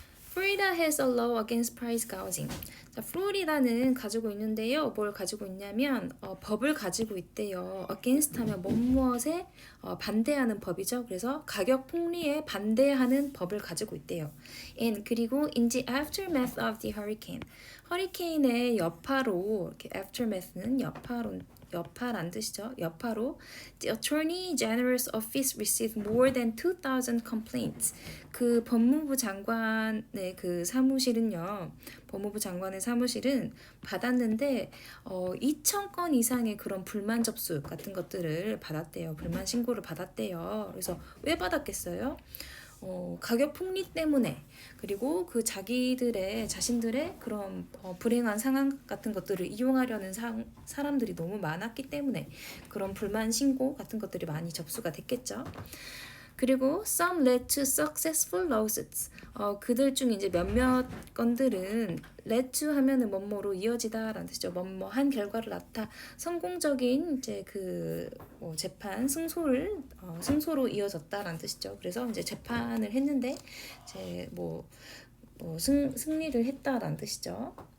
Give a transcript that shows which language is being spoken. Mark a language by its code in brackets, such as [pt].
[en] Florida has a law against price gouging. [ko] 자, 플로리다는 가지고 있는데요. 뭘 가지고 있냐면 법을 가지고 있대요. against 하면 무엇에 반대하는 법이죠. 그래서 가격 폭리에 반대하는 법을 가지고 있대요. [en] And [ko] 그리고 [en] in the aftermath of the hurricane. [ko] 허리케인의 여파로 이렇게 aftermath는 여파란 뜻이죠. 여파로 [en] The Attorney General's Office received more than 2,000 complaints. [ko] 그 법무부 장관의 그 사무실은요. 법무부 장관의 사무실은 받았는데 2,000건 이상의 그런 불만 접수 같은 것들을 받았대요. 불만 신고를 받았대요. 그래서 왜 받았겠어요? 가격 폭리 때문에 그리고 그 자신들의 그런 불행한 상황 같은 것들을 이용하려는 사람들이 너무 많았기 때문에 그런 불만 신고 같은 것들이 많이 접수가 됐겠죠. 그리고 [en] some led to successful lawsuits. [ko] 그들 중 이제 몇몇 건들은 led to 하면은 뭐뭐로 이어지다라는 뜻이죠. 뭐뭐한 결과를 낳다. 성공적인 이제 그 재판 승소로 이어졌다라는 뜻이죠. 그래서 이제 재판을 했는데 이제 승리를 했다라는 뜻이죠.